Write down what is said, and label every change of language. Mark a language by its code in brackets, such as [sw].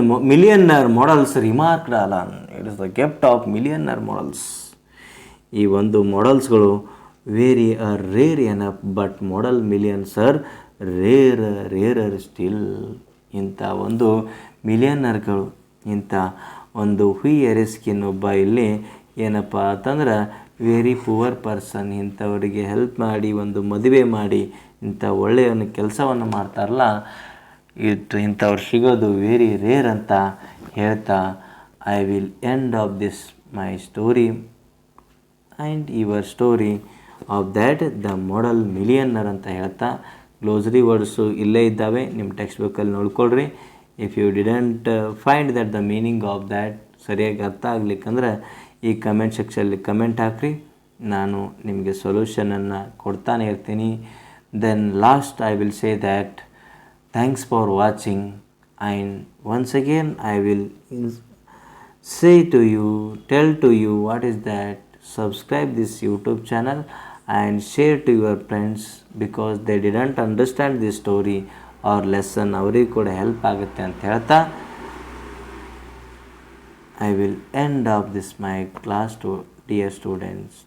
[en] millionaire models remarked Alan, it is the gift of millionaire models. ಈ ಒಂದು ಮಾಡಲ್ಸ್ಗಳು very rare enough, but model millions are rarer still. [kn] ಇಂಥ ಒಂದು ಮಿಲಿಯನರ್ಗಳು, ಇಂಥ ಒಂದು ಹುಯ್ಯರಿಸ್ಕಿನ್ ಒಬ್ಬ ಇಲ್ಲಿ ಏನಪ್ಪ ಅಂತಂದ್ರೆ ವೆರಿ ಪುವರ್ ಪರ್ಸನ್, ಇಂಥವರಿಗೆ ಹೆಲ್ಪ್ ಮಾಡಿ ಒಂದು ಮದುವೆ ಮಾಡಿ ಇಂಥ ಒಳ್ಳೆಯ ಒಂದು ಕೆಲಸವನ್ನು ಮಾಡ್ತಾರಲ್ಲ, ಇಂಥವ್ರು ಸಿಗೋದು ವೆರಿ ರೇರ್ ಅಂತ ಹೇಳ್ತಾ [en] I will end of this my story and your story of that the model millionaire [kn] ಅಂತ ಹೇಳ್ತಾ ಗ್ಲೋಸರಿ ವರ್ಡ್ಸು ಇಲ್ಲೇ ಇದ್ದಾವೆ, ನಿಮ್ಮ ಟೆಕ್ಸ್ಟ್ ಬುಕ್ಕಲ್ಲಿ ನೋಡ್ಕೊಳ್ರಿ. [en] if you didn't find that the meaning of that [kn] ಸರಿಯಾಗಿ ಅರ್ಥ ಆಗ್ಲಿಕ್ಕಂದ್ರೆ ಈ ಕಮೆಂಟ್ ಸೆಕ್ಷನಲ್ಲಿ ಕಮೆಂಟ್ ಹಾಕ್ರಿ, ನಾನು ನಿಮಗೆ ಸೊಲ್ಯೂಷನನ್ನು ಕೊಡ್ತಾನೆ ಇರ್ತೀನಿ. [en] then last I will say that thanks for watching and once again I will say to you, tell to you what is that, subscribe this YouTube channel and share to your friends because they didn't understand this story or lesson, [kn] ಅವರಿಗೆ ಕೂಡ help ಆಗುತ್ತೆ ಅಂತ ಹೇಳ್ತಾ [en] I will end of this my class to dear students.